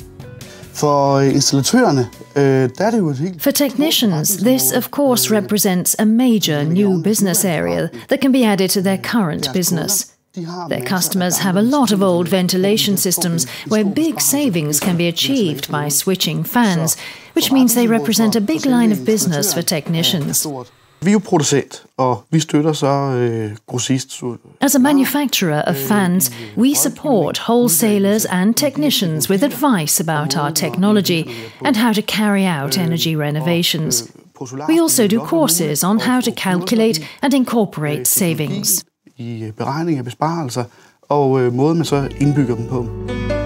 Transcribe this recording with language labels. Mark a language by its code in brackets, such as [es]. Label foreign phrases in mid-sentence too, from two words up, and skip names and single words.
[en] For technicians, this of course represents a major new business area that can be added to their current business. Their customers have a lot of old ventilation systems where big savings can be achieved by switching fans, which means they represent a big line of business for technicians. [da] Vi er jo producent, og vi støtter så grossist. [en] As a manufacturer of fans, we support wholesalers and technicians with advice about our technology and how to carry out energy renovations. We also do courses on how to calculate and incorporate savings. [da] I beregning af besparelser og måden man så indbygger dem på.